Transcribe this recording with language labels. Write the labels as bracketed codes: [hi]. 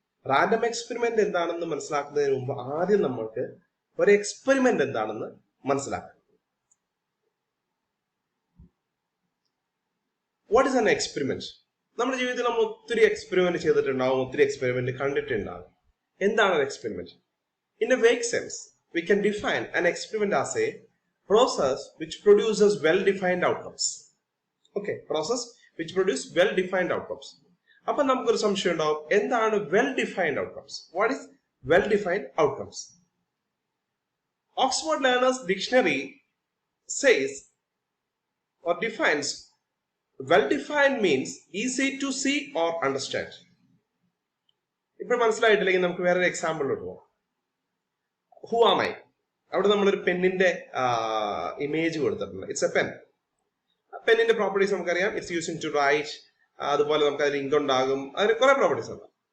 [ml] Random experiment എന്താണെന്ന് മനസ്സിലാക്കുന്നതിന് മുമ്പ് ആദ്യം നമ്മൾക്ക് ഒരു എക്സ്പെരിമെന്റ് എന്താണെന്ന് മനസ്സിലാക്കാം. [en] What is an experiment? [ml] നമ്മുടെ ജീവിതത്തിൽ നമ്മൾ ഒത്തിരി എക്സ്പെരിമെന്റ് ചെയ്തിട്ടുണ്ടാവും, ഒത്തിരി എക്സ്പെരിമെന്റ് കണ്ടിട്ടുണ്ടാവും. എന്താണ് ഒരു experiment? [en] In a vague sense, we can define an experiment as a process which produces well-defined outcomes. Okay, process which produces well-defined outcomes. [ml] അപ്പൊ നമുക്കൊരു സംശയം ഉണ്ടാവും, എന്താണ് [en] well-defined outcomes? What is well-defined outcomes? Oxford Learners Dictionary says or defines well-defined means easy to see or understand. [ml] ഇപ്പോൾ മനസ്സിലായിട്ടില്ലെങ്കിൽ നമുക്ക് വേറൊരു എക്സാമ്പിളിലോട്ട് പോകാം. [en] Who am I? [ml] അവിടെ നമ്മളൊരു പെന്നിന്റെ ഇമേജ് കൊടുത്തിട്ടുണ്ട്. [en] It's a pen. [ml] പെന്നിന്റെ പ്രോപ്പർട്ടീസ് നമുക്കറിയാം. [en] It's using to write. [ml] അതുപോലെ നമുക്ക് അതിൽ ഇങ്ക് ഉണ്ടാകും, അതിന് കുറെ പ്രോപ്പർട്ടീസ് ഉണ്ട്.